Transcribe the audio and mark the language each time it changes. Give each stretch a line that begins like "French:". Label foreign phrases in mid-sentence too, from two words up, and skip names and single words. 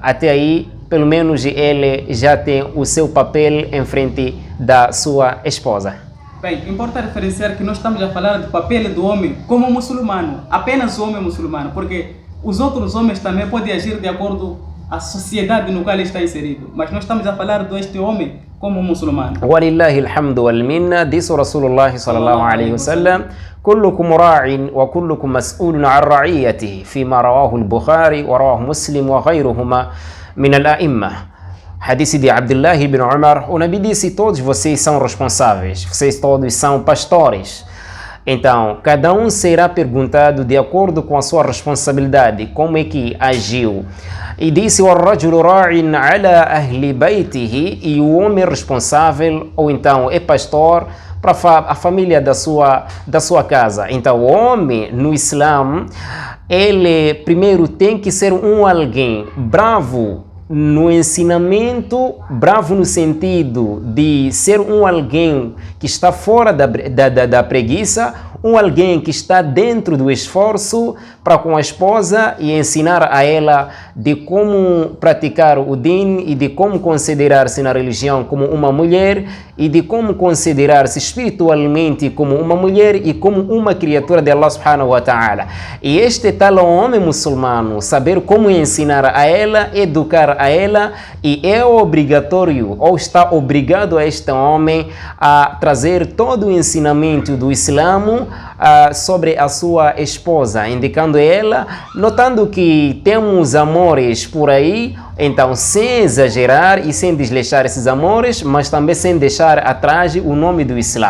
Portuguese: Até aí, pelo menos ele já tem o seu papel em frente da sua esposa. Bem, importa referenciar que nós estamos a falar do papel do homem como muçulmano, apenas o homem muçulmano, porque os outros homens também podem agir de acordo com a sociedade no qual ele está inserido. Mas nós estamos a falar deste homem como muçulmano.
Arabic: ولله الحمد والمنة. ديس رسول الله صلى الله عليه وسلم: كلكم راع وكلكم مسؤول عن رعيته، فيما رواه البخاري ورواه مسلم وغيرهما من الأئمة.
Portuguese: Hadith de Abdullah ibn Umar, o Nabi disse: todos vocês são responsáveis, vocês todos são pastores. Então, cada um será perguntado de acordo com a sua responsabilidade, como é que agiu. E disse:
Arabic: وَالرَّجُلُ رَاعٍ عَلَى أَهْلِ بَيْتِهِ,
Portuguese: e o homem responsável, ou então é pastor, para a família da sua casa. Então, o homem no Islã, ele primeiro tem que ser alguém bravo no ensinamento, bravo no sentido de ser alguém que está fora da preguiça, alguém que está dentro do esforço para com a esposa e ensinar a ela de como praticar o din e de como considerar-se na religião como uma mulher e de como considerar-se espiritualmente como uma mulher e como uma criatura de Allah
Arabic: سبحانه وتعالى.
Portuguese: E este tal homem muçulmano, saber como ensinar a ela, educar a ela, e é obrigatório, ou está obrigado a este homem a trazer todo o ensinamento do Islã sobre a sua esposa, indicando ela, notando que temos amores por aí, então sem exagerar e sem desleixar esses amores, mas também sem deixar atrás o nome do Islã.